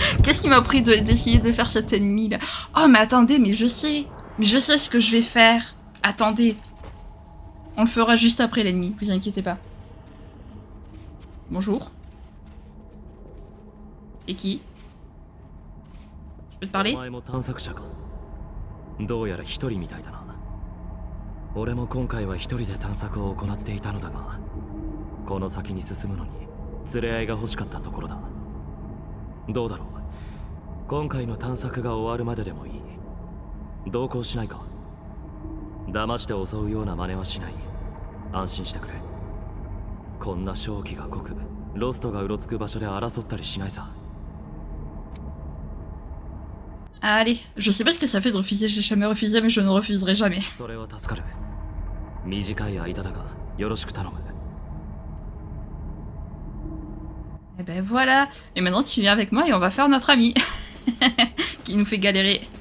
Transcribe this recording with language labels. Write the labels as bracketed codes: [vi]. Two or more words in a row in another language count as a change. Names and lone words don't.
[fr] Qu'est-ce qui m'a pris d'essayer de faire cet ennemi là? Oh mais attendez, mais je sais. Mais je sais ce que je vais faire. Attendez. On le fera juste après l'ennemi, vous inquiétez pas. Bonjour. Et qui? Je peux te parler? [ja] どうやら一人みたいだな。俺も今回は一人で探索を行っていたのだが、この先に進むのに連れ合いが欲しかったところだ。どうだろう。今回の探索が終わるまででもいい。同行しないか。騙して襲うような真似はしない。安心してくれ。こんな正気が濃く、ロストがうろつく場所で争ったりしないさ。 [fr] Allez, je sais pas ce que ça fait de refuser, j'ai jamais refusé, mais je ne refuserai jamais. Et ben voilà, et maintenant tu viens avec moi et on va faire notre ami, qui nous fait galérer.